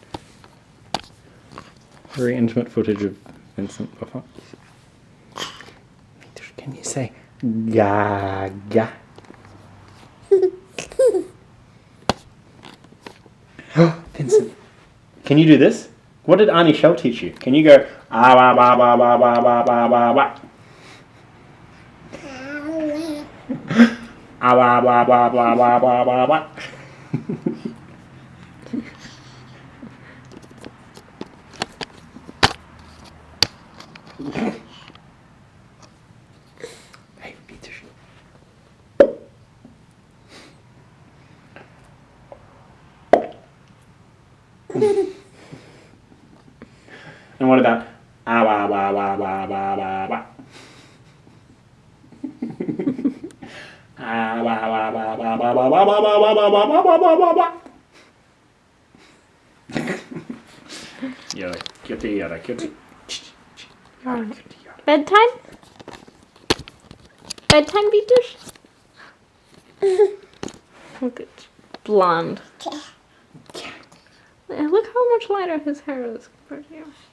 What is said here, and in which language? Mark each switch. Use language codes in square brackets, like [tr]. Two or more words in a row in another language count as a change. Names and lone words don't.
[en] Very intimate footage of Vincent before. Can you say gaga? Vincent, can you do this? What did Arnie Shell teach you? Can you go ah ba ba ba ba ba ba ba ba ba? Ah ba ba ba ba ba ba ba ba. Hey, Peter. And what about ah ba ba ba ba ba ba ba? Ah ba ba ba ba ba ba ba ba ba ba ba ba ba ba ba. Yada kitty yada kitty. Bedtime? Bedtime, Wituś? Look at blonde. Look how much lighter his hair is compared to you.